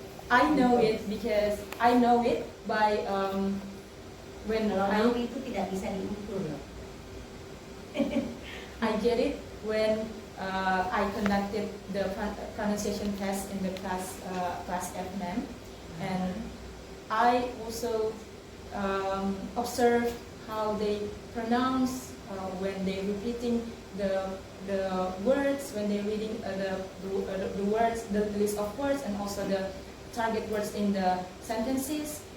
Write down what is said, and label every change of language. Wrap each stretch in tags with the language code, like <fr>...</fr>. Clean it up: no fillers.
<en>I know it because I know it by when</en> <id>Kalau itu tidak bisa diukur loh.</id> <en>I get it when I conducted the pronunciation test in the class F9, and I also observed how they pronounce when they're repeating the words, when they're reading the words, the list of words, and also the target words in the sentences.</en>